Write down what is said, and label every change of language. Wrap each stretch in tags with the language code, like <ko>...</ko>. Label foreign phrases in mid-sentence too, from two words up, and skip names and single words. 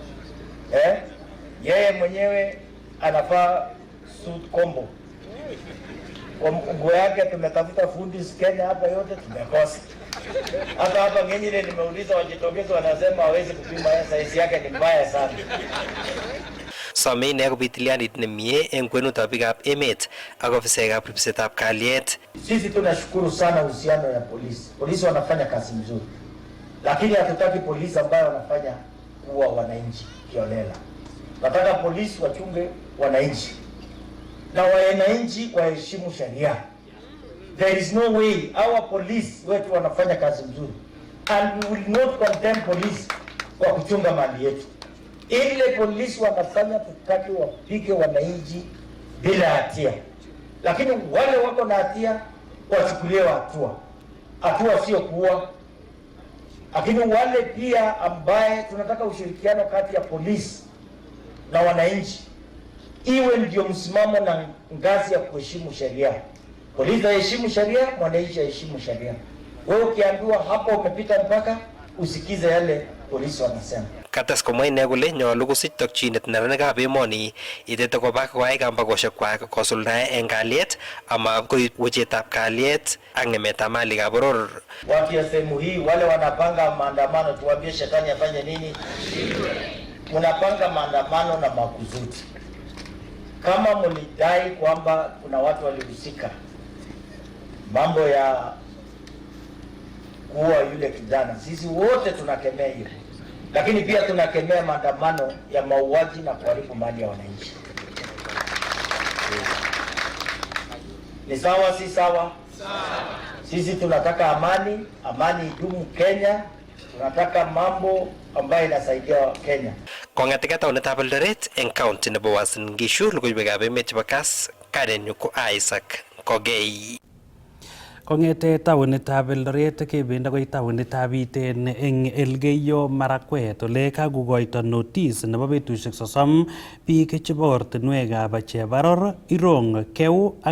<sw>Yeye mwenyewe anafaa</sw> <en>suit combo.</en> <sw>Kwa nguo yake tumetafuta fundi Kenya hapa yote tumekosa. Hata hapa ngine nimeuliza wajitokeze wanasema hawezi kupima size yake ni mbaya sana.</sw> <kln>Some ine kobit tilyanit nemie eng kwenutab biikab emet ak ofisaekab ripsetab kalyet.</kln> <sw>Sisi tunashukuru sana uhusiano ya polisi. Polisi wanafanya kazi nzuri. Lakini hatutaki polisi ambayo wanafanya kuwa wananchi kiolela. Nataka polisi wachunge wananchi. Na wananchi waheshimu sheria.</sw> <en>There is no way our police</en> <sw>wetu wanafanya kazi nzuri.</sw> <en>And we will not condemn police</en> <sw>kwa kuchunga mali yetu. Ile polisi wanafanya tutaki wapige wananchi bila hatia. Lakini wale wako na hatia wachukuliwe hatua. Hatua sio kuua. Lakini wale pia ambaye tunataka ushirikiano kati ya polisi na wananchi iwe ndio msimamo na ngazi ya kuheshimu sheria. Polisi heshimu sheria, mwananchi heshimu sheria. Wewe ukiambiwa hapo umepita mpaka, usikize yale polisi wanasema.</sw> <kln>Kates komwa ine kole nyolu kosich tokchinet neranikab emoni itete koba koyai kambakoshekwak kosuldae eng kalyet ama koib wechetab kalyet ak ng'emetab malikab boror.</kln> <sw>Watu ya sehemu hii wale wanapanga maandamano, tuwaambie shetani afanye nini? Mnapanga maandamano na makusudi. Kama mlidai kwamba kuna watu walihusika mambo ya kuua yule kijana, sisi wote tunakemea hiyo. Lakini pia tunakemea maandamano ya mauaji na kuharibu mali ya wananchi. Ni sawa si sawa? Sisi tunataka amani, amani idumu Kenya. Tunataka mambo ambayo inasaidia Kenya.</sw> <kln>Kong'etegei taunetab Eldoret eng county nebo Uasin Gishu, logoiwekab emet chebo Kass, kadenyu ko Isaac Kogei. Kong'ete taonitab Eldoret kebendi akoi taonitab Iten eng Elgeyo Marakwet ole kakokoito notice nebo betusiek 30 biik chebo ortinwekab Chebaror, Irong, Keu ak</kln>